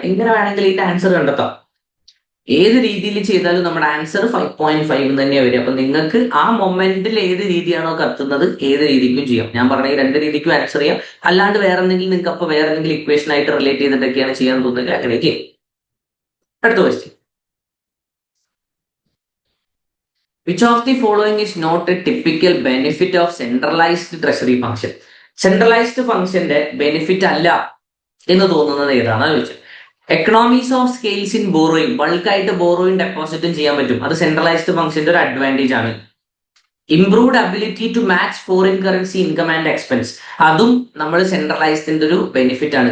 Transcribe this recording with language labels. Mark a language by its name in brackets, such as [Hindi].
[Malayalam] എങ്ങനെ വേണമെങ്കിൽ ഇതിന്റെ ആൻസർ കണ്ടെത്താം. ഏത് രീതിയിൽ ചെയ്താലും നമ്മുടെ ആൻസർ 5.5 തന്നെയാണ് വരിക. അപ്പൊ നിങ്ങൾക്ക് ആ മൊമെന്റിൽ ഏത് രീതിയാണോ കത്തുന്നത് ഏത് രീതിക്കും ചെയ്യാം. ഞാൻ പറഞ്ഞ ഈ രണ്ട് രീതിക്കും ആൻസർ ചെയ്യാം. അല്ലാണ്ട് വേറെ എന്തെങ്കിലും നിങ്ങൾക്ക് അപ്പൊ വേറെ എന്തെങ്കിലും ഇക്വേഷൻ ആയിട്ട് റിലേറ്റ് ചെയ്തിട്ടൊക്കെയാണ് ചെയ്യാൻ തോന്നുന്നത് അങ്ങനെ ചെയ്യാം. അടുത്ത question. [English] Which of the following is not a typical benefit of centralized treasury function? [Malayalam] Centralised ഫംഗ്ഷന്റെ ബെനിഫിറ്റ് അല്ല എന്ന് തോന്നുന്നത് ഏതാണ് ചോദിച്ചത്. [English] economies of scales in borrowing, [Malayalam] ബൾക്കായിട്ട് ബോറോയിങ് ഡെപ്പോസിറ്റും ചെയ്യാൻ പറ്റും. അത് സെൻട്രലൈസ്ഡ് ഫംഗ്ഷന്റെ ഒരു അഡ്വാൻറ്റേജ് ആണ്. [English] improved ability to match foreign currency income and expense, [Malayalam] അതും നമ്മൾ സെൻട്രലൈസ്ഡിന്റെ ഒരു ബെനിഫിറ്റ് ആണ്.